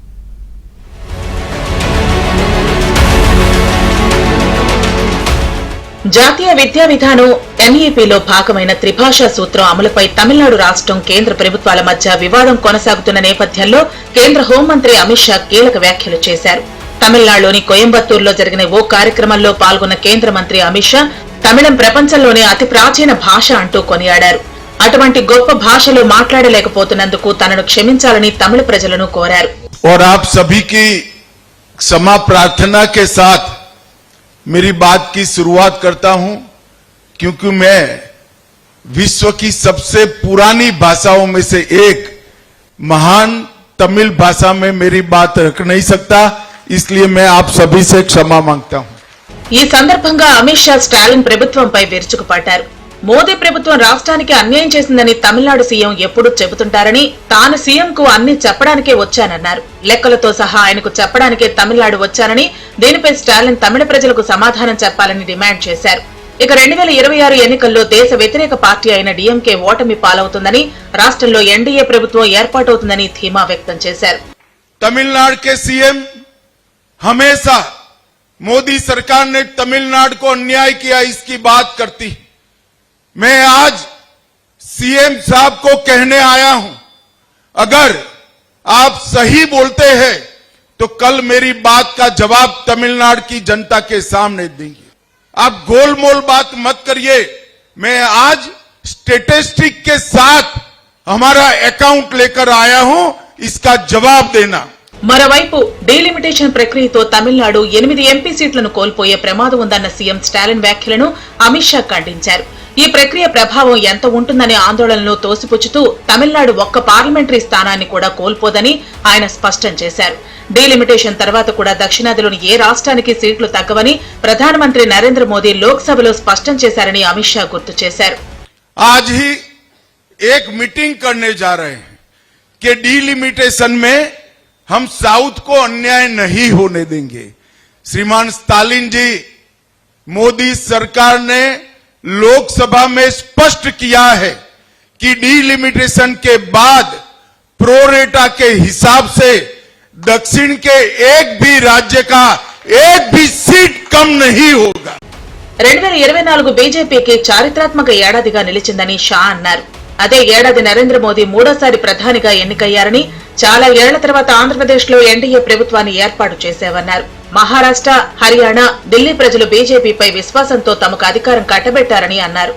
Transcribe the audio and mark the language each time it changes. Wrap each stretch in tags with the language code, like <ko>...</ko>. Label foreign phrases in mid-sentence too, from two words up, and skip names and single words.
<te>జాతీయ విద్యా విధానం ఎన్ఈపీలో భాగమైన త్రిభాషా సూత్రం అమలుపై తమిళనాడు రాష్ట్రం కేంద్ర ప్రభుత్వాల మధ్య వివాదం కొనసాగుతున్న నేపథ్యంలో కేంద్ర హోంమంత్రి అమిత్ షా కీలక వ్యాఖ్యలు చేశారు. తమిళనాడులోని కోయంబత్తూరులో జరిగిన ఓ కార్యక్రమంలో పాల్గొన్న కేంద్ర మంత్రి అమిత్ షా తమిళం ప్రపంచంలోనే అతి ప్రాచీన భాష అంటూ కొనియాడారు. అటువంటి గొప్ప భాషలో మాట్లాడలేకపోతున్నందుకు తనను క్షమించాలని తమిళ ప్రజలను కోరారు.</te> <hi>मेरी बात की शुरुआत करता हूं क्योंकि मैं विश्व की सबसे पुरानी भाषाओं में से एक महान तमिल भाषा में मेरी बात रख नहीं सकता, इसलिए मैं आप सभी से क्षमा मांगता हूं.</hi> <te>ఈ సందర్భంగా అమిత్ షా స్టాలిన్ ప్రభుత్వంపై విరుచుకుపడ్డారు. మోదీ ప్రభుత్వం రాష్ట్రానికి అన్యాయం చేసిందని తమిళనాడు సీఎం ఎప్పుడూ చెబుతుంటారని, తాను సీఎంకు అన్ని చెప్పడానికే వచ్చానన్నారు. లెక్కలతో సహా ఆయనకు చెప్పడానికే తమిళనాడు వచ్చానని, దీనిపై స్టాలిన్ తమిళ ప్రజలకు సమాధానం చెప్పాలని డిమాండ్ చేశారు. ఇక 2026 ఎన్నికల్లో దేశ వ్యతిరేక పార్టీ అయిన డీఎంకే ఓటమి పాలవుతుందని, రాష్ట్రంలో ఎన్డీఏ ప్రభుత్వం ఏర్పాటవుతుందని ధీమా వ్యక్తం చేశారు.</te> <hi>तमिलनाडु के सीएम हमेशा मोदी सरकार ने तमिलनाडु को अन्याय किया इसकी बात करती. मैं आज सीएम साहब को कहने आया हूं, अगर आप सही बोलते हैं तो कल मेरी बात का जवाब तमिलनाडु की जनता के सामने देंगे. आप गोलमोल बात मत करिए. मैं आज स्टेटिस्टिक के साथ हमारा अकाउंट लेकर आया हूं, इसका जवाब देना.</hi> <te>మరోవైపు డీలిమిటేషన్ ప్రక్రియతో తమిళనాడు 8 ఎంపీ సీట్లను కోల్పోయే ప్రమాదం ఉందన్న సీఎం స్టాలిన్ వ్యాఖ్యలను అమిత్ షా ఖండించారు. ఈ ప్రక్రియ ప్రభావం ఎంత ఉంటుందనే ఆందోళనను తోసిపుచ్చుతూ తమిళనాడు ఒక్క పార్లమెంటరీ స్థానాన్ని కూడా కోల్పోదని ఆయన స్పష్టం చేశారు. డీలిమిటేషన్ తర్వాత కూడా దక్షిణాదిలోని ఏ రాష్ట్రానికి సీట్లు తగ్గవని ప్రధానమంత్రి నరేంద్ర మోదీ లోక్సభలో స్పష్టం చేశారని అమిత్ షా గుర్తు చేశారు.</te> <hi>आज ही एक मीटिंग करने जा रहे हैं कि डीलिमिटेशन में हम साउथ को अन्याय नहीं होने देंगे. श्रीमान स्टालिन जी, मोदी सरकार ने लोकसभा में स्पष्ट किया है कि डीलिमिटेशन के बाद प्रोरेटा के हिसाब से दक्षिण के एक भी राज्य का एक भी सीट कम नहीं होगा.</hi> <te>2024 బీజేపీకి చారిత్రాత్మక ఏడాదిగా నిలిచిందని షా అన్నారు. అదే ఏడాది నరేంద్ర మోదీ మూడోసారి ప్రధానిగా ఎన్నికయ్యారని, చాలా ఏళ్ల తర్వాత ఆంధ్రప్రదేశ్ లో ఎన్డీఏ ప్రభుత్వాన్ని ఏర్పాటు చేశామన్నారు. మహారాష్ట్ర, హర్యానా, ఢిల్లీ ప్రజలు బీజేపీపై విశ్వాసంతో తమకు అధికారం కట్టబెట్టారని అన్నారు.</te>